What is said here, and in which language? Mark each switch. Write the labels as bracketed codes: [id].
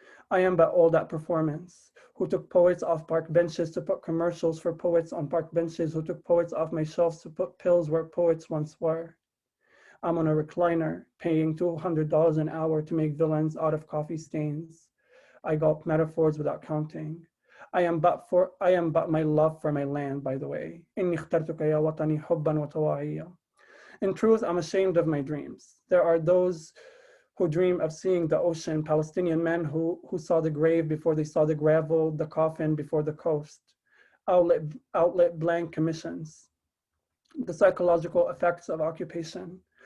[en] I am but all that performance, who took poets off park benches to put commercials for poets on park benches, who took poets off my shelves to put pills where poets once were. I'm on a recliner, paying $200 an hour to make villains out of coffee stains. I gulp metaphors without counting. I am but my love for my land, by the way. [ar] إني اخترتك يا وطني حبا وطواعية. [en] In truth, I'm ashamed of my dreams. There are those who dream of seeing the ocean, Palestinian men who saw the grave before they saw the gravel, the coffin before the coast. Outlet blank commissions. The psychological effects of occupation.